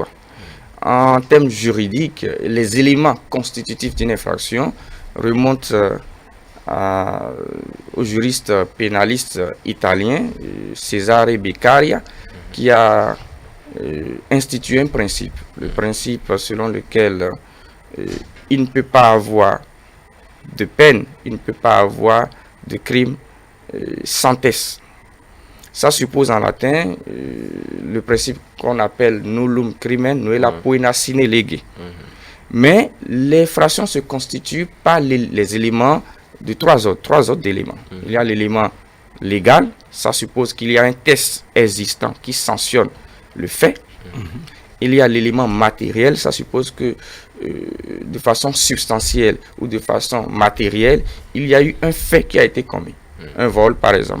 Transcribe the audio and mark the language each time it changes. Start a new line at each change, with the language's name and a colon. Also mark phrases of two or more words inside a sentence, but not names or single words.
French: En termes juridiques, les éléments constitutifs d'une infraction remontent au juriste pénaliste italien Cesare Beccaria, qui a institué un principe, le principe selon lequel il ne peut pas avoir de peine, il ne peut pas avoir de crime sans test. Ça suppose en latin le principe qu'on appelle
Latin: nullum crimen nulla poena sine lege.
French: Mais l'infraction se constitue par les éléments de trois autres éléments. Il y a l'élément légal, ça suppose qu'il y a un test existant qui sanctionne le fait. Il y a l'élément matériel, ça suppose que de façon substantielle ou de façon matérielle, il y a eu un fait qui a été commis, un vol par exemple.